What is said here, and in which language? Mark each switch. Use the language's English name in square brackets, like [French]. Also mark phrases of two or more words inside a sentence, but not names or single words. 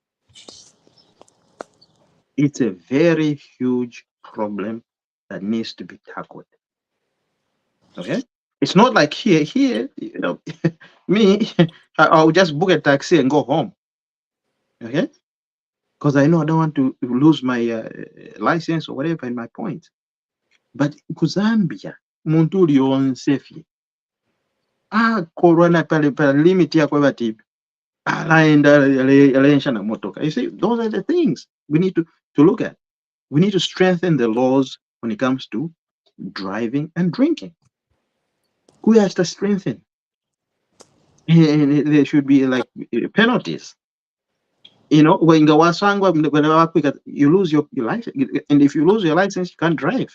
[English] It's a very huge problem that needs to be tackled. Okay, it's not like here, me, I'll just book a taxi and go home. Okay, because I know I don't want to lose my license or whatever in my points. [Bemba] But ku Zambia, muntu uli yonsefi akorwa pa limit yako bati alaenda alensha na motoka. [English] You see, those are the things we need to look at. We need to strengthen the laws when it comes to driving and drinking. Who has to strengthen? And there should be like penalties. When you lose your license, and if you lose your license, you can't drive.